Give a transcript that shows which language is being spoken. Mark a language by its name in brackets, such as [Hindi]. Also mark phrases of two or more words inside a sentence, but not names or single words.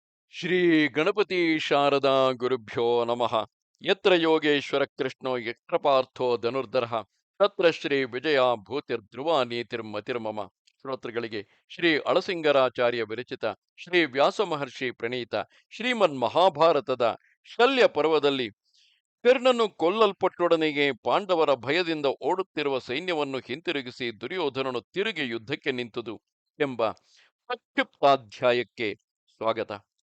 [Sanskrit] ಶ್ರೀ ಗಣಪತಿ ಶಾರದಾ ಗುರುಭ್ಯೋ ನಮಃ. ಯತ್ರ ಯೋಗೇಶ್ವರ ಕೃಷ್ಣೋ ಯತ್ರ ಪಾರ್ಥೋ ಧನುರ್ಧರಃ ತತ್ರ ಶ್ರೀ ವಿಜಯ ಭೂತಿರ್ಧ್ರುವ ನೀತಿರ್ಮತಿರ್ಮಮ. [Kannada] ಶ್ರೋತೃಗಳಿಗೆ ಶ್ರೀ ಅಳಸಿಂಗರಾಚಾರ್ಯ ವಿರಚಿತ ಶ್ರೀ ವ್ಯಾಸ ಮಹರ್ಷಿ ಪ್ರಣೀತ ಶ್ರೀಮನ್ ಮಹಾಭಾರತದ ಶಲ್ಯ ಪರ್ವದಲ್ಲಿ ಕರ್ಣನು ಕೊಲ್ಲಲ್ಪಟ್ಟೊಡನೆಗೆ ಪಾಂಡವರ ಭಯದಿಂದ ಓಡುತ್ತಿರುವ ಸೈನ್ಯವನ್ನು ಹಿಂತಿರುಗಿಸಿ ದುರ್ಯೋಧನನು ತಿರುಗಿ ಯುದ್ಧಕ್ಕೆ ನಿಂತುದು ಎಂಬ ಸಂಕ್ಷಿಪ್ತಾಧ್ಯಾಯಕ್ಕೆ ಸ್ವಾಗತ.